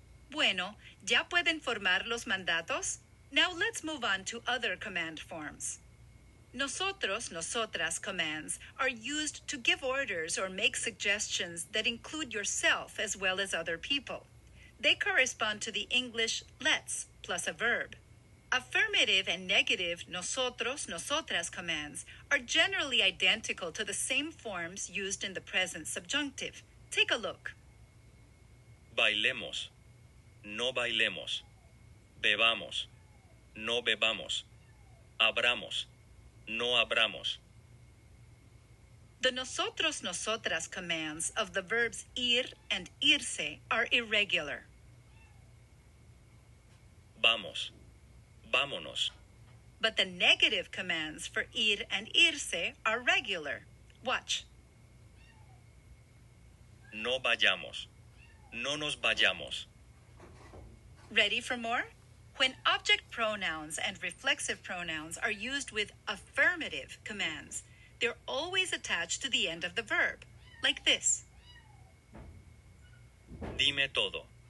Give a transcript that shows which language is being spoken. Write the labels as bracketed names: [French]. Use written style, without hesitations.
[Spanish] Bueno, ¿ya pueden formar los mandatos? [English] Now let's move on to other command forms. Nosotros, nosotras commands are used to give orders or make suggestions that include yourself as well as other people. They correspond to the English let's plus a verb. Affirmative and negative nosotros, nosotras commands are generally identical to the same forms used in the present subjunctive. Take a look. [Spanish] Bailemos, no bailemos. Bebamos, no bebamos. Abramos, no abramos. [English] The nosotros, nosotras commands of the verbs ir and irse are irregular. [Spanish] Vamos, vámonos. [English] But the negative commands for ir and irse are regular. Watch. [Spanish] No vayamos, no nos vayamos. [English] Ready for more? When object pronouns and reflexive pronouns are used with affirmative commands, they're always attached to the end of the verb, like this. [Spanish] Dime todo.